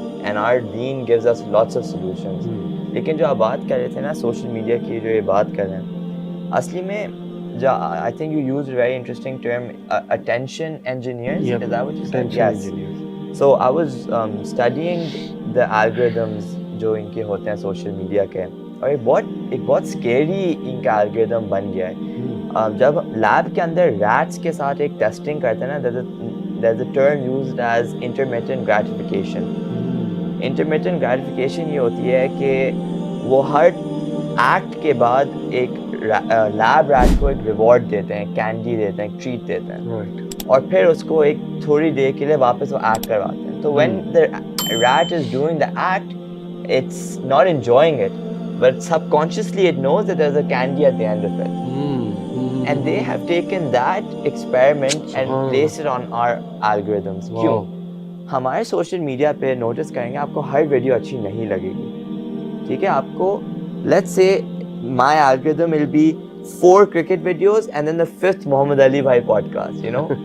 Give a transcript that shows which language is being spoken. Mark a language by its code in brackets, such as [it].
[en] And our deen gives us lots of solutions. [ur] لیکن جو آپ بات کر رہے تھے نا سوشل میڈیا کی, جو یہ بات کر رہے ہیں, اصلی میں جو [en] I think you used a very interesting term, attention engineers. Is that what you said? Yes. So I was studying the algorithms [ur] جو ان کے ہوتے ہیں سوشل میڈیا کے, اور ایک بہت اسکیری ان کا الگوریدم بن گیا ہے. جب لیب کے اندر ریٹس کے ساتھ ایک ٹیسٹنگ کرتے ہیں نا, [en] there's a term used as intermittent gratification. [ur] intermittent gratification یہ ہوتی ہے کہ وہ ہر ایکٹ کے بعد ایک لیب ریٹ کو ایک ریوارڈ دیتے ہیں, کینڈی دیتے ہیں, ٹریٹ دیتے ہیں, اور پھر اس کو ایک تھوڑی دیر کے لیے واپس وہ ایکٹ کرواتے ہیں. [en] تو when the rat is doing the act, it's not enjoying it, but subconsciously it knows that there's a candy at the end of it. and they have taken that experiment and placed it on our algorithms. [ur] کیوں؟ ہمارے social media پہ notice کریں گے آپ کو ہر video اچھی نہیں لگے گی, ٹھیک ہے, آپ کو let's say [en] my algorithm will be 4 cricket videos and then the 5th Muhammad Ali Bhai podcast, you know.